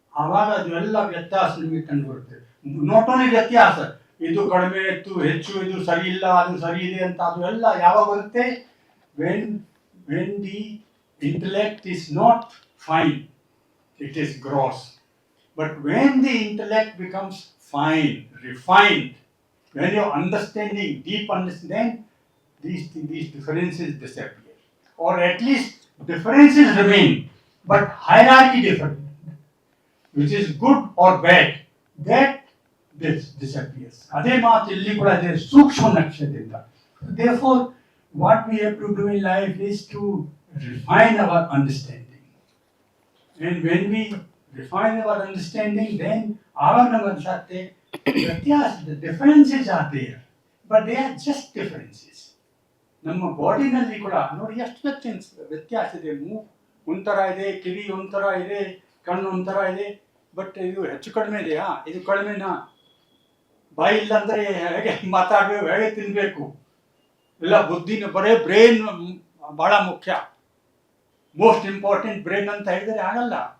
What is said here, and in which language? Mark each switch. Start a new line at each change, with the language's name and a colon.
Kannada: ಆವಾಗ ಅದೆಲ್ಲ ವ್ಯತ್ಯಾಸ ನಿಮಗೆ ಕಂಡು ಬರುತ್ತೆ. ನಾಟ್ ಓನ್ಲಿ ವ್ಯತ್ಯಾಸ, ಇದು ಕಡಿಮೆ, ಇತ್ತು ಹೆಚ್ಚು, ಇದು ಸರಿ ಇಲ್ಲ, ಅದು ಸರಿ ಇದೆ ಅಂತ, ಅದು ಎಲ್ಲ ಯಾವಾಗ ಬರುತ್ತೆ?
English: when the intellect is not fine, it is gross. But when the intellect becomes fine, refined, when your understanding, deep understanding, these differences disappear, or at least differences remain, but hierarchy different, which is good or bad, that disappears.
Kannada: ಅದೇ ಮಾತು ಇಲ್ಲಿ ಕೂಡ ಇದೆ, ಸೂಕ್ಷ್ಮ ನಕ್ಷದಿಂದ.
English: Therefore, what we have to do in life is to refine our understanding. And when we refine our understanding, then our namansate, the differences are there, but they are just differences.
Kannada: ನಮ್ಮ ಬಾಡಿನಲ್ಲಿ ಕೂಡ ನೋಡಿ ಎಷ್ಟು ವ್ಯತ್ಯಾಸ ಇದೆ. ಒಂಥರ ಇದೆ, ಕಿವಿ ಒಂಥರ ಇದೆ, ಕಣ್ಣು ಒಂಥರ ಇದೆ, ಬಟ್ ಇದು ಹೆಚ್ಚು ಕಡಿಮೆ ಇದೆಯಾ? ಇದು ಕಡಿಮೆನಾ? ಬಾಯಿ ಇಲ್ಲ ಅಂದರೆ ಹೇಗೆ ಮಾತಾಡಬೇಕು, ಹೇಗೆ ತಿನ್ನಬೇಕು? ಇಲ್ಲ, ಬುದ್ಧಿನ ಬರೇ ಬ್ರೈನ್ ಬಹಳ ಮುಖ್ಯ,
English: most important brain
Kannada: ಅಂತ ಹೇಳಿದರೆ ಆಗಲ್ಲ.